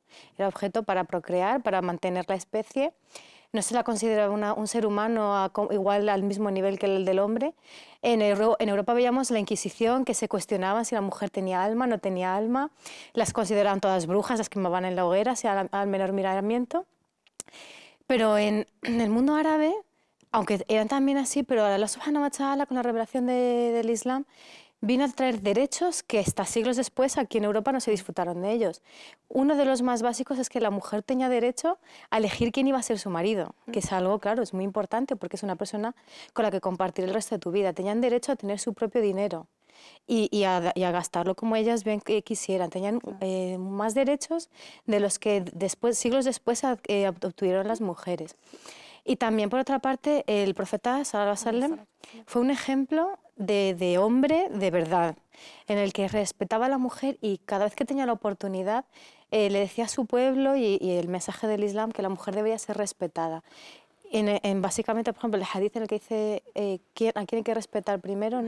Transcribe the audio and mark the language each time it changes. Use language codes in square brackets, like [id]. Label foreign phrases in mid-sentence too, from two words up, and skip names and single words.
[es] Era objeto para procrear, para mantener la especie. No se la consideraba un ser humano igual al mismo nivel que el del hombre. En Europa veíamos la Inquisición, que se cuestionaba si la mujer tenía alma, no tenía alma. Las consideraban todas brujas, las quemaban en la hoguera, sea al menor miramiento. Pero en el mundo árabe, aunque eran también así, pero [ar] الله سبحانه وتعالى, [es] con la revelación del Islam, vino a traer derechos que hasta siglos después aquí en Europa no se disfrutaron de ellos. Uno de los más básicos es que la mujer tenía derecho a elegir quién iba a ser su marido, que es algo, claro, es muy importante porque es una persona con la que compartir el resto de tu vida. Tenían derecho a tener su propio dinero y a gastarlo como ellas bien quisieran. Tenían más derechos de los que siglos después obtuvieron las mujeres. Y también, por otra parte, el profeta [ar] صلى الله عليه وسلم [es] fue un ejemplo de hombre de verdad, en el que respetaba a la mujer y cada vez que tenía la oportunidad le decía a su pueblo y el mensaje del Islam que la mujer debía ser respetada. Básicamente, por ejemplo, el hadith en el que dice a quién hay que respetar primero, ¿no?